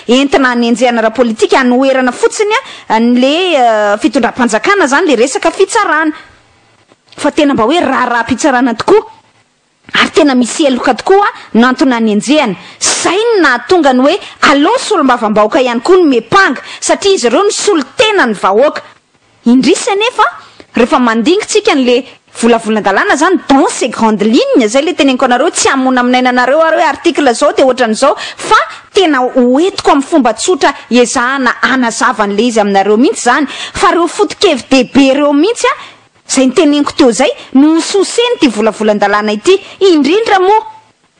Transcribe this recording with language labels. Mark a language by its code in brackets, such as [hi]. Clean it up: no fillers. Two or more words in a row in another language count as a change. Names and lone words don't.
[mg] entina hanenjehana raha politika hanoerana fotsiny n'le fitondram-panjakana zany le resaka fitsarana fa tena mba hoe raha-pitsarana tokoa ary tena misy eloka tokoa nantona hanenjehana zay ny nahatonga ny hoe aleo solombavam-bahoaka ihany koa ny mepanga satria izy ireo ny solo tena ny vahoaka indrisa nefa rehefa mandingitsika n'le volavolan-dalàna zany [fr] dans ces grandes lignes [mg] zay le teneniko anareo tsy amona aminaina anareo ary hoe article zao de ohatran'izao fa tena hoentiko amin'ny fomba tsotra ezahana anazavan'le izy aminareo mihitsy zany fa reo foto-kevy dehibe reo mihitsy zay ny teneniko teo zay no soseny ty volavolan-dalàna ity indrindra moa